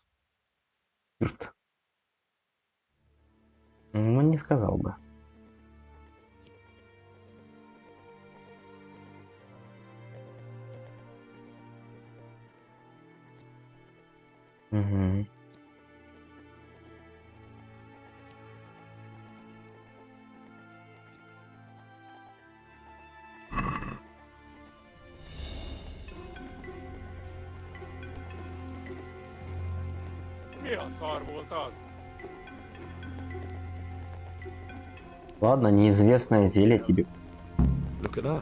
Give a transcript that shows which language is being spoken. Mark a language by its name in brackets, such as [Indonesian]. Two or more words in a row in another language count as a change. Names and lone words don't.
[Russian] Спирт. Ну, не сказал бы. Угу. [Hungarian] Mi a szar volt az? [Russian] Ладно, неизвестное зелье тебе. [English] Look at that.